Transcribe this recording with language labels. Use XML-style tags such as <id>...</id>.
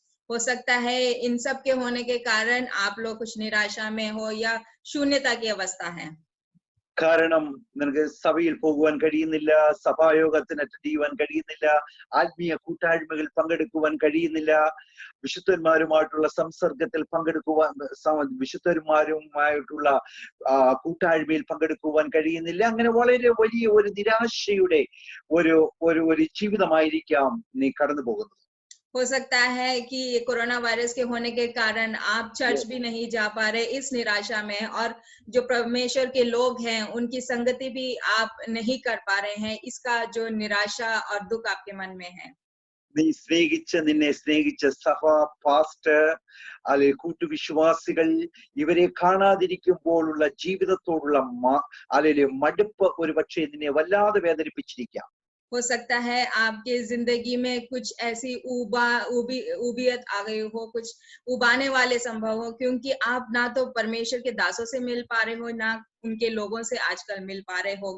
<hi>हो सकता है इन सब के होने के कारण आप लोग कुछ निराशा में हो या शून्यता की अवस्था है.</hi> <ml>കാരണം നിനക്ക് സഭയിൽ പോകുവാൻ കഴിയുന്നില്ല, സഭായോഗത്തിന് അറ്റൻഡ് ചെയ്യുവാൻ കഴിയുന്നില്ല, ആത്മീയ കൂട്ടായ്മകളിൽ പങ്കെടുക്കുവാൻ കഴിയുന്നില്ല, വിശുദ്ധന്മാരുമായിട്ടുള്ള സംസർഗത്തിൽ പങ്കെടുക്കുവാൻ, വിശുദ്ധന്മാരുമായിട്ടുള്ള കൂട്ടായ്മയിൽ പങ്കെടുക്കുവാൻ കഴിയുന്നില്ല. അങ്ങനെ വളരെ വലിയ ഒരു നിരാശയുടെ ഒരു ജീവിതമായിരിക്കാം നീ കടന്നു പോകുന്നത്.</ml> <hi>हो सकता है कि कोरोना वायरस के होने के कारण आप चर्च भी नहीं जा पा रहे इस निराशा में, और जो परमेश्वर के लोग हैं उनकी संगति भी आप नहीं कर पा रहे हैं. इसका जो निराशा और दुख आपके मन में है.</hi> <ml>നിന്നെ സ്നേഹിച്ച സഭ, പാസ്റ്റർ, അല്ലെങ്കിൽ കൂട്ടുവിശ്വാസികൾ, ഇവരെ കാണാതിരിക്കുമ്പോഴുള്ള ജീവിതത്തോടുള്ള അല്ലെങ്കിൽ മടുപ്പ് ഒരു പക്ഷേ നിന്നെ വല്ലാതെ വേദനിപ്പിച്ചിരിക്കാം.</ml> <hi>हो सकता है आपके जिंदगी में कुछ ऐसी उबियत आ गई हो, कुछ उबाने वाले संभव हो, क्योंकि आप ना तो परमेश्वर के दासों से मिल पा रहे हो, ना उनके लोगों से आजकल मिल पा रहे हो.</hi>